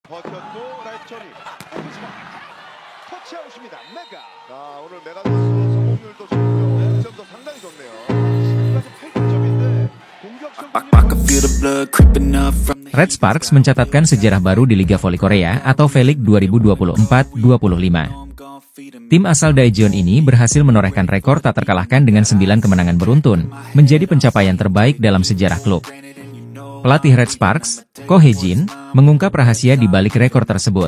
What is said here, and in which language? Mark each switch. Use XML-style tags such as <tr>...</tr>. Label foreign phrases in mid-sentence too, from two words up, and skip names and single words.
<ko>버텼고 라이트처리 오비스마 터치아웃입니다. 메가. 자, 오늘 메가 선수 성공률도 좋고요. 득점도 상당히 좋네요. 지금까지 8점인데 공격성</ko> <id>Red Sparks mencatatkan sejarah baru di Liga Voli Korea atau V-League 2024-2025. Tim asal Daejeon ini berhasil menorehkan rekor tak terkalahkan dengan 9 kemenangan beruntun, menjadi pencapaian terbaik dalam sejarah klub. Pelatih Red Sparks, Ko Hae-jin, mengungkap rahasia di balik rekor tersebut.</id>